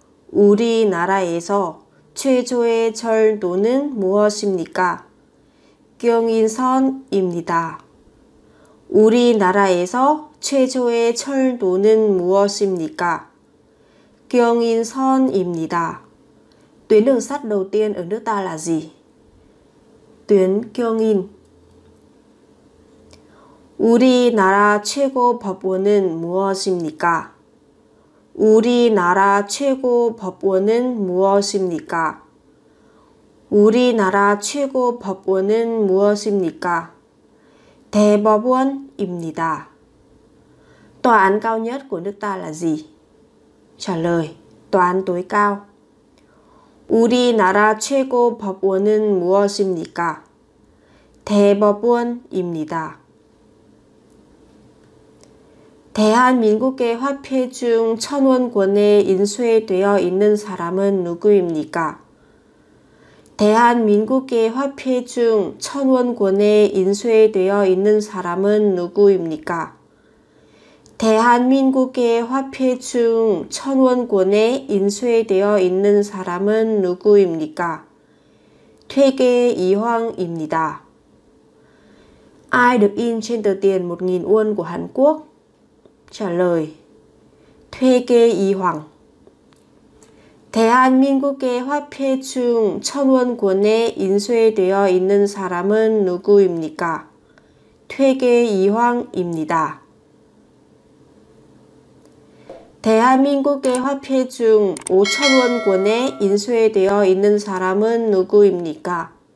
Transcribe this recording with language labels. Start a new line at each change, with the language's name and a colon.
Korean: 우리나라에서 최초의 철도는 무엇입니까? 경인선입니다. 우리나라에서 최초의 철도는 무엇입니까? 경인선입니다.
Vietnamese: Tuyến đường sắt đầu tiên ở nước ta là gì? Tuyến Gyeongin.
Korean: 우리나라 최고 법원은 무엇입니까? 우리나라 최고 법원은 무엇입니까? 우리나라 최고 법원은 무엇입니까? 대법원입니다.
Vietnamese: Tòa án cao nhất của nước ta là gì? Trả lời: Tòa án tối cao.
Korean: 우리나라 최고 법원은 무엇입니까? 대법원입니다. 대한민국의 화폐 중 1000원권에 인쇄되어 있는 사람은 누구입니까? 대한민국의 화폐 중 1000원권에 인쇄되어 있는 사람은 누구입니까? 대한민국의 화폐 중 1000원권에 인쇄되어 있는 사람은 누구입니까? 퇴계 이황입니다.
Vietnamese: Ai được in trên tờ tiền 1000 won của Hàn Quốc? Trả lời: Thuê kê y hoàng.
Korean: 대한민국의 화폐 중 1000원권에 인쇄되어 있는 사람은 누구입니까? 퇴계 이황입니다. 대한민국의 화폐 중 5000원권에 인쇄되어 있는 사람은 누구입니까?